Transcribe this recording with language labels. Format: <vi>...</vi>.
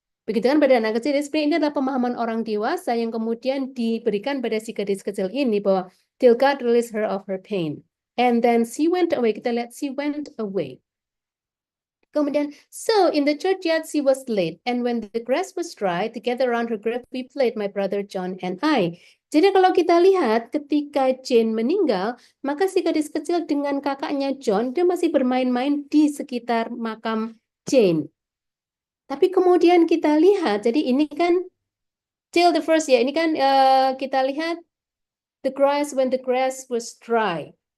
<id>Begitu kan pada anak kecil, sebenarnya ini adalah pemahaman orang dewasa yang kemudian diberikan pada si gadis kecil ini, bahwa</id> <en>till God release her of her pain. And then she went away,</en> <id>kita lihat</id> <en>she went away.</en> <id>Kemudian,</id> <en>so in the churchyard she was late, and when the grass was dry, together around her grave we played, my brother John and I.</en> <id>Jadi kalau kita lihat ketika Jane meninggal, maka si gadis kecil dengan kakaknya John, dia masih bermain-main di sekitar makam Jane. Tapi kemudian kita lihat, jadi ini kan</id> <en>till the first</en> <id>ya, ini kan kita lihat</id> <en>the grass when the grass was dry.</en>